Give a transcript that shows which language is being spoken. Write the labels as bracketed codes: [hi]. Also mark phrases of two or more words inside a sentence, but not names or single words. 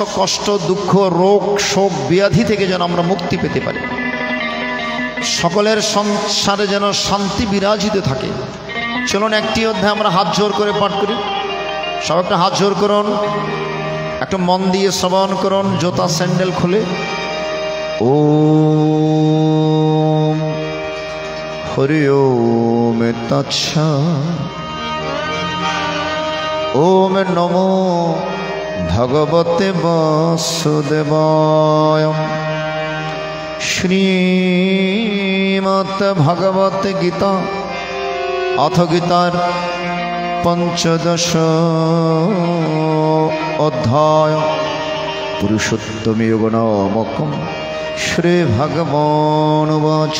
[bn] কষ্ট দুঃখ রোগ শোক ব্যাধি থেকে যেন আমরা মুক্তি পেতে পারি সকলের সংসারে যেন শান্তি বিরাজিত থাকে চলুন একটি অধ্যায় আমরা হাত জোর করে পাঠ করি সব একটা হাত জোর করুন একটু মন দিয়ে শ্রবণ করুন জুতা স্যান্ডেল খুলে [sa] ওম हरि ओम तत्सत्। ओम नमो भगवते वासुदेवाय। श्रीमद् भगवत गीता अथ गीतार पंचदश अध्याय पुरुषोत्तम योग नामकं श्री भगवानुवाच।